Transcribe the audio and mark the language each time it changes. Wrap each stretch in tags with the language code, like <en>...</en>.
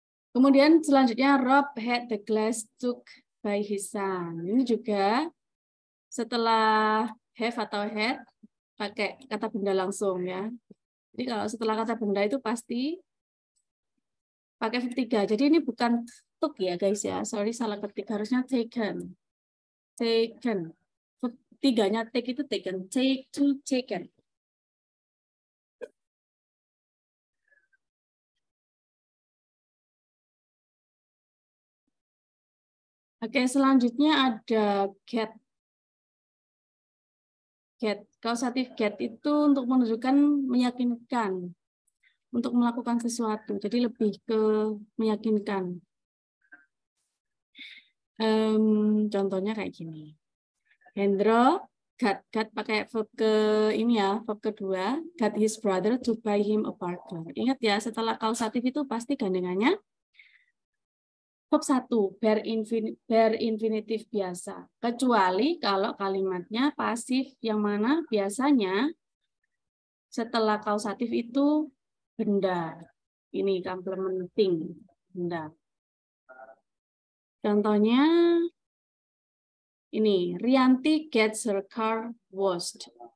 <id>Kemudian selanjutnya</id> <en>Rob had the glass took by his son.</en> <id>Ini juga setelah have atau had pakai kata benda langsung ya. Jadi kalau setelah kata benda itu pasti pakai verb 3. Jadi ini bukan took ya guys ya. Sorry salah ketik, harusnya taken. Taken. Verb 3-nya take itu taken. Take to taken. Oke, selanjutnya ada get. Get. Kausatif get itu untuk menunjukkan meyakinkan. Untuk melakukan sesuatu. Jadi lebih ke meyakinkan. Contohnya kayak gini.</id> <en>Hendro got</en> <id>pakai verb ke ini ya, verb kedua,</id> <en>got his brother to buy him a burger.</en> <id>Ingat ya, setelah kausatif itu pasti gandengannya verb 1, bare infinitif biasa. Kecuali kalau kalimatnya pasif yang mana biasanya setelah kausatif itu benda. Ini complementing benda. Contohnya ini,</id> <en>Rianti gets her car washed.</en>